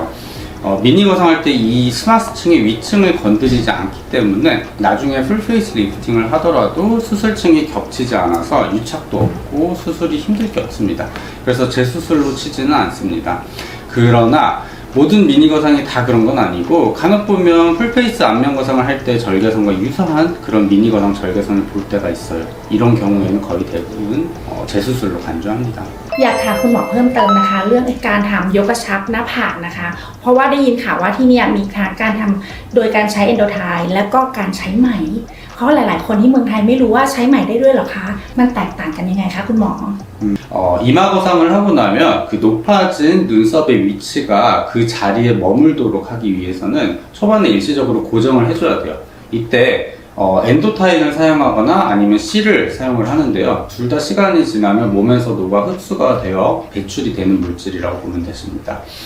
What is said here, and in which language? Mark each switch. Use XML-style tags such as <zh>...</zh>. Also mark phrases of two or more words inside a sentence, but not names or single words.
<ko>미니 거상할 때 이 스마스층의 위층을 건드리지 않기 때문에 나중에 풀페이스 리프팅을 하더라도 수술층이 겹치지 않아서 유착도 없고 수술이 힘들 게 없습니다. 그래서 재수술로 치지는 않습니다. 그러나 모든 미니 거상이 다 그런 건 아니고 간혹 보면 풀페이스 안면 거상을 할 때 절개선과 유사한 그런 미니 거상 절개선을 볼 때가 있어요. 이런 경우에는 거의 대부분 재수술로 간주합니다.</ko> <th>อยากถามคุณหมอเพิ่มเติมนะคะเรื่องการทำยกกระชับหน้าผากนะคะเพราะว่าได้ยินข่าวว่าที่เนี่ยมีการทำโดยการใช้เอนโดไทและก็การใช้ไหมเพราะหลายๆคนที่เมืองไทยไม่รู้ว่าใช้ไหมได้ด้วยหรอคะมันแตกต่างกันยังไงคะคุณหมอ</th> <ko>이마 거상을 하고 나면 그 높아진 눈썹의 위치가 그 자리에 머물도록 하기 위해서는 초반에 일시적으로 고정을 해줘야 돼요. 이때 엔도타인을 사용하거나 아니면 C를 사용을 하는데요. 둘 다 시간이 지나면 몸에서 녹아 흡수가 되어 배출이 되는 물질이라고 보면 되십니다.</ko>